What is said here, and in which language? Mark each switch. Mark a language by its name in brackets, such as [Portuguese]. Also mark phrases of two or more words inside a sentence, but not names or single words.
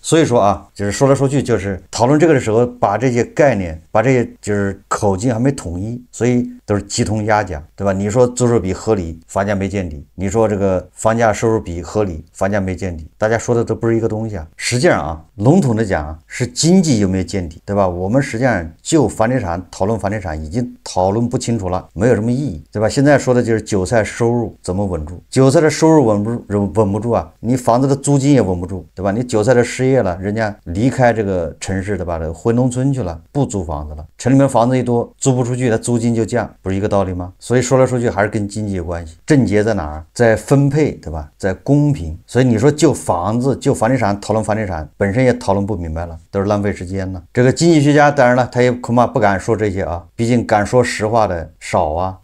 [Chinese] 所以說啊，就是說來說去就是討論這個的時候，把這些概念，把這些就是口徑還沒統一，所以都是雞同鴨講，對吧？你說租售比合理，房價沒見底；你說這個房價收入比合理，房價沒見底，大家說的都不是一個東西啊。實際上啊，籠統的講啊，是經濟有沒有見底，對吧？我們實際上就房地產討論房地產已經討論不清楚了，沒有什麼意義，對吧？現在說的就是韭菜收入怎麼穩住，韭菜的收入穩不住啊，你房子的租金也穩不住，對吧？你韭菜的失業了，人家離開這個城市，對吧？回農村去了，不租房子了，城裡面房子一多，租不出去，它租金就降，不是一個道理嗎？所以說來說去還是跟經濟有關係，症結在哪兒？在分配，對吧？在公平。所以你說就房子就房地產討論房地產本身也討論不明白了，都是浪費時間了。這個經濟學家當然了，他也恐怕不敢說這些啊，畢竟敢說實話的少啊。